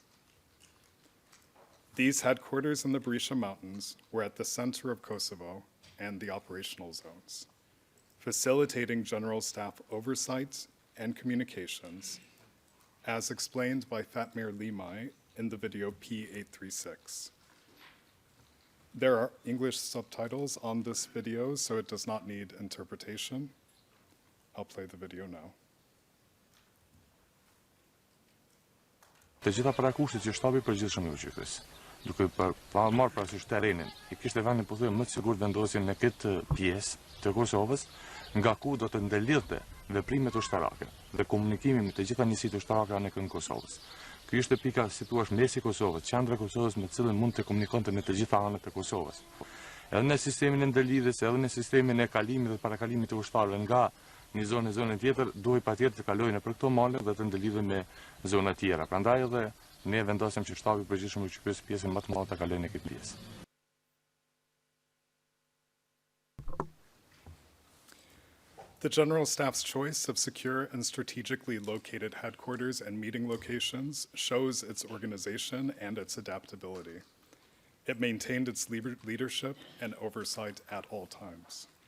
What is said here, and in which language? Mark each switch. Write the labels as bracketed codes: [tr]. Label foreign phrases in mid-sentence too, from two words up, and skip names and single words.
[en] These headquarters in the Berisha Mountains were at the center of Kosovo and the operational zones, facilitating General Staff oversight and communications, as explained by Fatmir Limay in the video P836. There are English subtitles on this video, so it does not need interpretation. I'll play the video now. [sq] Të gjitha parakushtet që shtabi përgjithshëm i gjykës, duke marrë parasysh terrenin, i kishte vendin pothuajse më të sigurt vendosjen në këtë pjesë të Kosovës, nga ku do të ndërlidhte veprimet ushtarake dhe komunikimi me të gjitha njësitë ushtarake anë kënd Kosovës. Ky është pika, si thua, mesi i Kosovës, qendra e Kosovës me të cilën mund të komunikonte me të gjitha anët e Kosovës. Edhe në sistemin e ndërlidhjes, edhe në sistemin e kalimit dhe parakalimit të ushtarëve nga një zonë në zonën tjetër, duhet patjetër të kalojnë nëpër këto male dhe të ndërlidhen me zona tjera. Prandaj edhe ne vendosëm që shtabi i përgjithshëm i gjykës pjesën më të madhe ta kalojnë në këtë pjesë. [en] The General Staff's choice of secure and strategically located headquarters and meeting locations shows its organization and its adaptability. It maintained its leadership and oversight at all times.